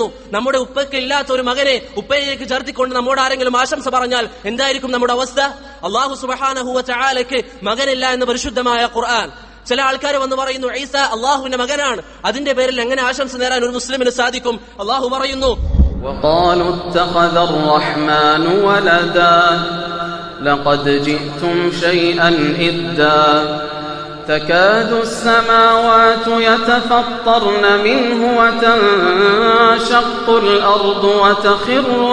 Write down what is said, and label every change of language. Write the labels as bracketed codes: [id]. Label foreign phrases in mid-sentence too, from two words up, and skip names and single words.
[ml] നമ്മുടെ ഉപ്പയ്ക്ക് ഇല്ലാത്ത ഒരു മകനെ ഉപ്പയിലേക്ക് ചേർത്തിക്കൊണ്ട് നമ്മോട് ആരെങ്കിലും ആശംസ പറഞ്ഞാൽ എന്തായിരിക്കും നമ്മുടെ അവസ്ഥ? [ar] الله سبحانه وتعالى [ml] മകനില്ല എന്ന് പരിശുദ്ധമായ ഖുർആൻ. ചില ആൾക്കാർ വന്ന് പറയുന്നു ഈസ അല്ലാഹുവിന്റെ മകനാണ്. അതിന്റെ പേരിൽ എങ്ങനെ ആശംസ നേരാൻ ഒരു മുസ്ലിമിന് സാധിക്കും? അല്ലാഹു പറയുന്നു [ar] وقالوا اتخذ الرحمن ولدا لقد جئتم شيئا إدا تكاد السماوات يتفطرن منه وتنشق الأرض وتخر